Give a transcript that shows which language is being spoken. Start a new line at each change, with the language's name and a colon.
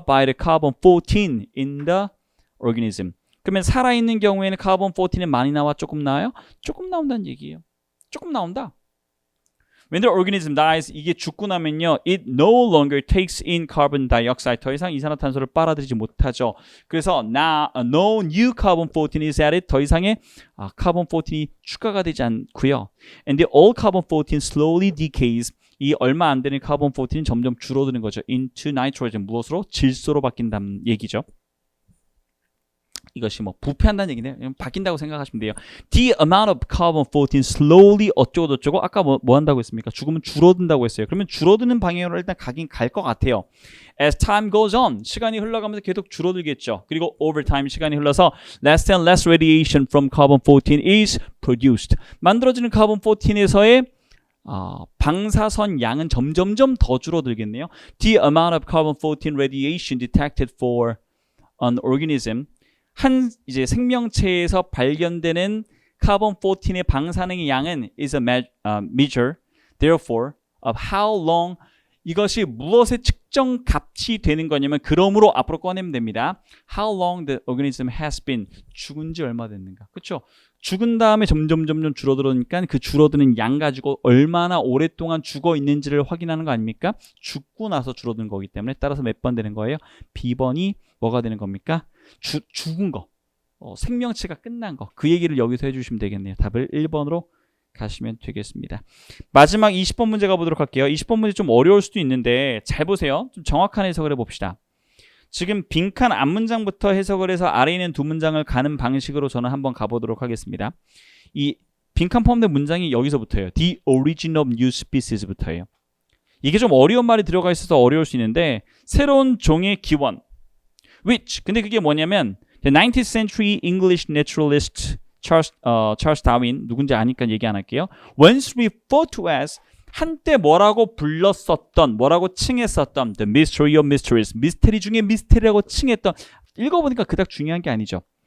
English: By the carbon 14 in the organism.
Korean: 그러면 살아있는 경우에는 카본 14는 많이 나와 조금 나와요? 조금 나온다는 얘기예요. 조금 나온다.
English: When the organism dies,
Korean: 이게 죽고 나면요,
English: it no longer takes in carbon dioxide.
Korean: 더 이상 이산화탄소를 빨아들이지 못하죠. 그래서
English: now no new carbon 14 is added.
Korean: 더 이상의 carbon 14이 추가가 되지 않고요.
English: And the old carbon 14 slowly decays.
Korean: 이 얼마 안 되는 carbon 14는 점점 줄어드는 거죠.
English: into nitrogen.
Korean: 무엇으로? 질소로 바뀐다는 얘기죠. 이것이 뭐 부패한다는 얘기네요. 바뀐다고 생각하시면 돼요.
English: The amount of carbon 14 slowly
Korean: 어쩌고 저쩌고 아까 뭐 한다고 했습니까? 죽으면 줄어든다고 했어요. 그러면 줄어드는 방향으로 일단 가긴 갈 것 같아요.
English: As time goes on,
Korean: 시간이 흘러가면서 계속 줄어들겠죠. 그리고
English: over time,
Korean: 시간이 흘러서
English: less and less radiation from carbon 14 is produced.
Korean: 만들어지는 carbon 14에서의 방사선 양은 점점점 더 줄어들겠네요.
English: The amount of carbon 14 radiation detected for an organism,
Korean: 한 이제 생명체에서 발견되는 카본 14의 방사능의 양은
English: is a measure, therefore, of how long,
Korean: 이것이 무엇의 측정 값이 되는 거냐면 그러므로 앞으로 꺼내면 됩니다.
English: How long the organism has been,
Korean: 죽은 지 얼마 됐는가. 그렇죠? 죽은 다음에 점점 줄어들으니까 그 줄어드는 양 가지고 얼마나 오랫동안 죽어 있는지를 확인하는 거 아닙니까? 죽고 나서 줄어드는 거기 때문에 따라서 몇 번 되는 거예요? B번이 뭐가 되는 겁니까? 죽은 거, 생명체가 끝난 거, 그 얘기를 여기서 해주시면 되겠네요. 답을 1번으로 가시면 되겠습니다. 마지막 20번 문제 가보도록 할게요. 20번 문제 좀 어려울 수도 있는데 잘 보세요. 좀 정확한 해석을 해봅시다. 지금 빈칸 앞문장부터 해석을 해서 아래 있는 두 문장을 가는 방식으로 저는 한번 가보도록 하겠습니다. 이 빈칸 포함된 문장이 여기서부터예요.
English: The origin of new species
Korean: 부터예요. 이게 좀 어려운 말이 들어가 있어서 어려울 수 있는데 새로운 종의 기원, which, 근데 그게 뭐냐면
English: the 19th century English naturalist Charles Darwin,
Korean: 누군지 아니까 얘기 안 할게요.
English: once referred to as,
Korean: 한때 뭐라고 불렀었던, 뭐라고 칭했었던
English: the mystery of mysteries,
Korean: 미스테리 중에 미스테리라고 칭했던, 읽어보니까 그닥 중요한 게 아니죠.